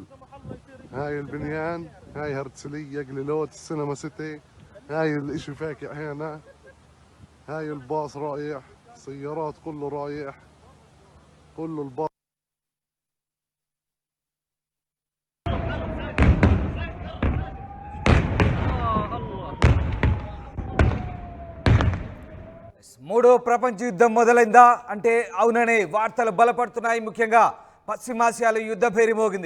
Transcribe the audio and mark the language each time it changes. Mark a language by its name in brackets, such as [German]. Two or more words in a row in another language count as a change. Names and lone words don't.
[Arabic] هاي البنيان، هاي هرتسلية قليلوت السينما سيتي. هاي الاشي فاكع هنا. هاي الباص رايح، سيارات كله رايح، كله الباص. [Telugu] మూడో ప్రపంచ యుద్ధం మొదలైందా అంటే అవుననే వార్తలు బలపడుతున్నాయి. ముఖ్యంగా పశ్చిమాసియాలో యుద్ధ పేరు మోగింది.